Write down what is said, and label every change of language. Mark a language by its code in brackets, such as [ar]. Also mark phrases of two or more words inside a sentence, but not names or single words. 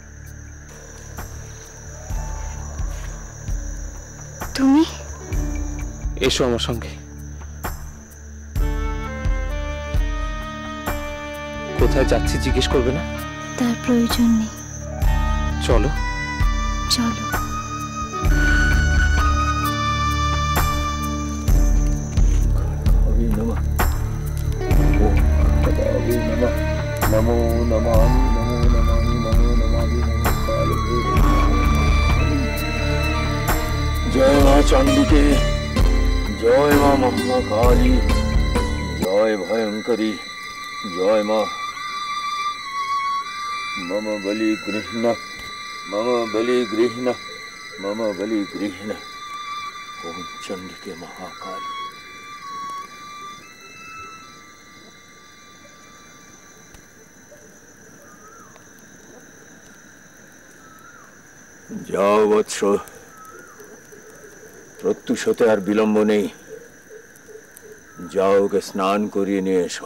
[bn] তুমি এসো আমার সঙ্গে। কোথায় যাচ্ছি জিজ্ঞেস করবে না? তার প্রয়োজন নেই, চলো। চলো। [sa] नमो नमामि नमो नमामि नमो नमामि नमो कालभैरवे। जय मां चांडिके, जय मां महाकाली, जय भयंकरी, जय मां। मम बलि गृह्ण, मम बलि गृह्ण, मम बलि गृह्ण। ओम चंडिके महाकाली। [bn] যাও বৎস, প্রত্যুষ হতে আর বিলম্ব নেই। যাও, ওকে স্নান করিয়ে নিয়ে এসো।